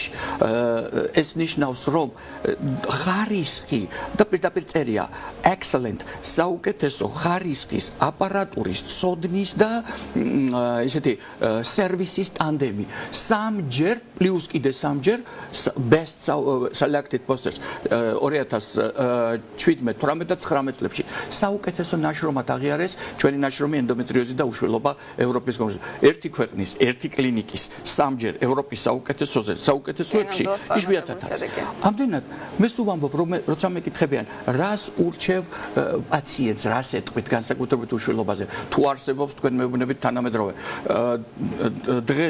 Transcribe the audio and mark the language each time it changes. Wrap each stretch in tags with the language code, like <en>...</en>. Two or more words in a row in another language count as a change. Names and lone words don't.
<ka>ეს ნიშნავს რომ ხარისხი და პირდაპირ წერია excellent საუკეთესო ხარისხის აპარატურის ცოდნის და ესეთი სერვისის ტანდემი სამჯერ პლუს კიდე სამჯერ</ka> <en>best selected posters</en> <ka>2017-18 წლებში საუკეთესო ნაშრომად აღიარეს ჩვენი ნაშრომი ენდომეტრიოზი და უშვილობა ევროპის კონგრესში ერთი ქვეყნის ერთი კლინიკის სამჯერ ევროპის საუკეთესოზე საუკეთესოებში იშვიათად არის ამდენად მე სულ ვამბობ რომ როცა მეკითხებიან რას ურჩევ პაციენტს რას ეტყვით განსაკუთრებით უშვილობაზე თუ არსებობს თქვენ მეუბნებით თანამედროვე დღეს</ka>